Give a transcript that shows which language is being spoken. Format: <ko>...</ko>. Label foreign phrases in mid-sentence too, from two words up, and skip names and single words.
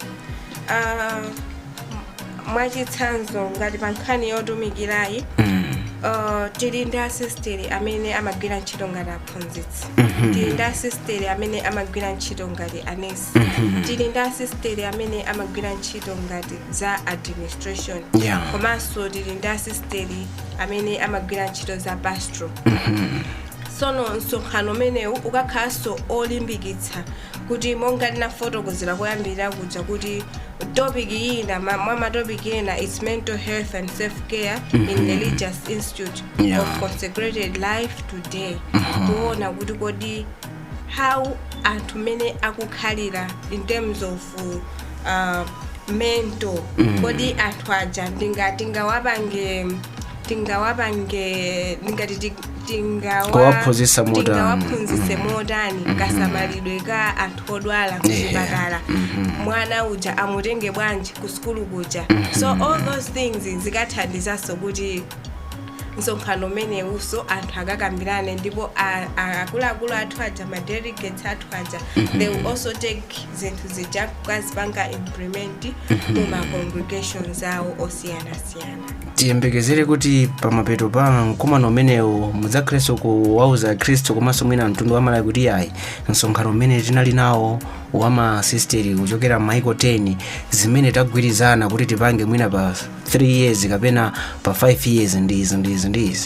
<ny>Mwachitsanzo ngati pa nkhani yotumikirayi tili ndi asisteri amene amagwira ntchito ngati aphunzitsi, tili ndi asisteri amene amagwira ntchito ngati anesi, tili ndi asisteri amene amagwira ntchito ngati za administration, komanso tili ndi asisteri amene amagwira ntchito za pastoral. Sono msonkhano umenewu ukakhalanso olimbikitsa kuti monga ndinafotokozera koyambirira kuja kuti topic ina mwa matopic ena</ny> <en>is mental health and self-care in religious institute of consecrated life today.</en> <ny>Kuona kuti kodi how anthu mene akukhalira</ny> <en>in terms of mental,</en> <ny>kodi anthu aja tingawaphunzitse modani kasamalidwe ka anthu odwala kuchipatala, mwana uja amutenge bwanji ku skulu kuja.</ny> <en>So all those things</en> <ny>zikathandizanso kuti msonkhano umenewuso anthu akakambirane, ndipo akuluakulu athu aja ma-delegates athu aja</ny> <en>they will also take</en> <ny>zinthu zija kukazipanga implement mu ma-congregations awo osiyanasiyana. Tiyembekezere kuti pamapeto pa mkumano umenewu mudzakhalenso kuwauza Khristu komanso mwina mtundu wa Malawi kuti ayi msonkhano umene tinali nawo wa masisteri kuchokera maiko 10 zimene tagwirizana kuti tipange mwina pa 3 years kapena pa 5 years ndizi.</ny>